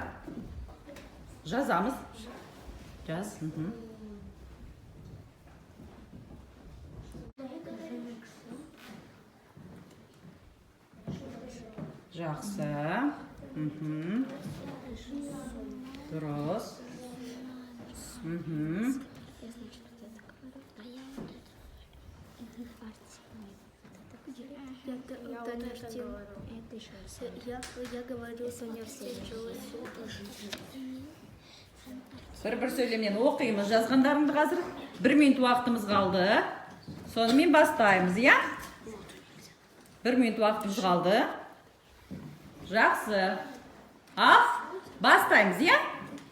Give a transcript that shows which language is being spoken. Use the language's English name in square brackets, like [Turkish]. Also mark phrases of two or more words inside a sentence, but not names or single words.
[Kazakh] Жазамыз. Жаз. Жақсы. Дұрыс. [Russian] Я говорю с университета. [Kazakh] Бір сөйлемнен оқимыз жазғандарыңды қазір. 1 минут уақытымыз қалды. Сонымен бастаймыз, иә? 1 минут уақытымыз қалды. Жақсы. Ал, бастаймыз, иә?